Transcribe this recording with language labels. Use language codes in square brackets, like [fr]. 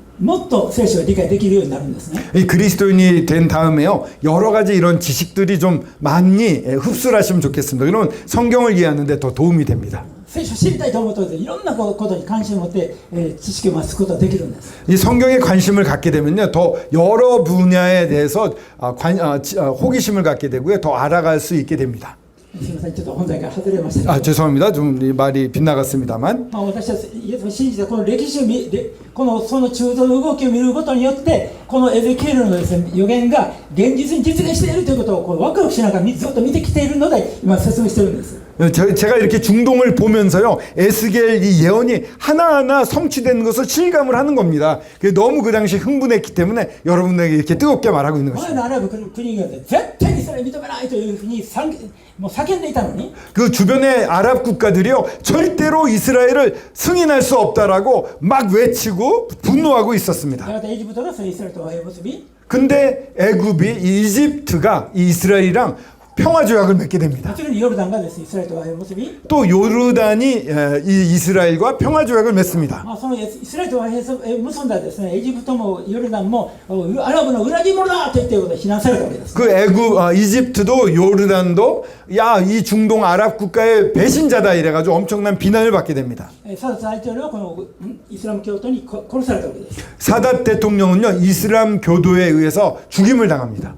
[ja] もっと聖書を理解できるようになるんですね。 [ko] 이 그리스도인이 된 다음에요, 여러 가지 이런 지식들이 좀 많이 흡수하시면 좋겠습니다. 그러면 성경을 이해하는데 더 도움이 됩니다. [ja] 聖書を知りたいと思うといろんなことに関心を持って知識を増すことができるんです。 [ko] 이 성경에 관심을 갖게 되면요, 더 여러 분야에 대해서 호기심을 갖게 되고요, 더 알아갈 수 있게 됩니다. [ja] すみません、ちょっと本題から外れましたけど、 [ko] 죄송합니다. 좀 이 말이 빗나갔습니다만. 私はイエスを信じてこの歴史をその中東の動きを見ることによってこのエゼキエルのですね、予言が現実に実現しているということをワクワクしながらずっと見てきているので今説明しているんです。 제가 이렇게 중동을 보면서요, 에스겔 이 예언이 하나하나 성취되는 것을 실감을 하는 겁니다. 너무 그 당시 흥분했기 때문에 여러분에게 이렇게 뜨겁게 말하고 있는 [ja] 前 [ko] 것입니다. [ja] のアラブ国が絶対にそれを認めないというふうにもう叫んでいたのに、 [ko] 그 주변의 아랍 국가들이요, 절대로 이스라엘을 승인할 수 없다라고 막 외치고 분노하고 있었습니다. [ja] やがてエジプトがそれイスラエルと和平を結び、 [ko] 근데 애굽이, 이집트가 이 이스라엘이랑 평화 조약을 맺게 [ja] も [ko] 됩니다. [ja] ちろんヨルダンがですねイスラエルと和平を結び、 [ko] 또 요르단이 이 이스라엘과 평화 조약을 맺습니다. [ja] そのイスラエルと和平を結んだですねエジプトもヨルダンもアラブの裏切り者だと言っていることで非難されたわけです。 [ko] 그 이집트도 요르단도 야, 이 중동 아랍 국가의 배신자다 이래가지고 엄청난 비난을 받게 됩니다. [ja] サダ大統領はこのイスラム教徒に殺されたわけです。 [ko] 사닷 대통령은요, 이슬람 교도에 의해서 죽임을 당합니다.